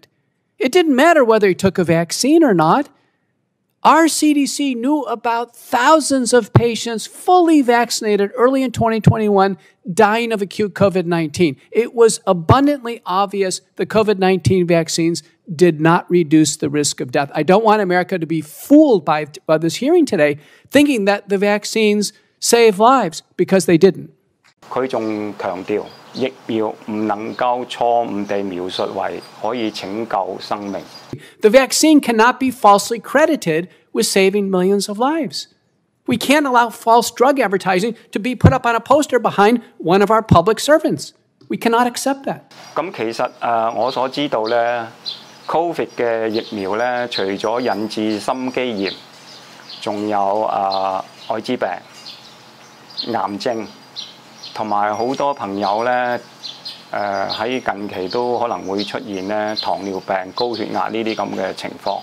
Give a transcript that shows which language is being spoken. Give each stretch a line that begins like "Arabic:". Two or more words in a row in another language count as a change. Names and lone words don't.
English: It didn't matter whether he took a vaccine or not. Our CDC knew about thousands of patients fully vaccinated early in 2021 dying of acute COVID-19. It was abundantly obvious the COVID-19 vaccines did not reduce the risk of death. I don't want America to be fooled by this hearing today, thinking that the vaccines save lives, because they didn't.
Cantonese: 佢仲強調，疫苗唔能夠錯誤地描述為可以拯救生命。
English: The vaccine cannot be falsely credited with saving millions of lives. We can't allow false drug advertising to be put up on a poster behind one of our public servants. We cannot accept that.
Cantonese: 咁其實我所知道咧 ，Covid 嘅疫苗咧，除咗引致心肌炎，仲有艾滋病、癌症。同埋好多朋友咧，喺近期都可能會出現咧糖尿病、高血壓呢啲咁嘅情況。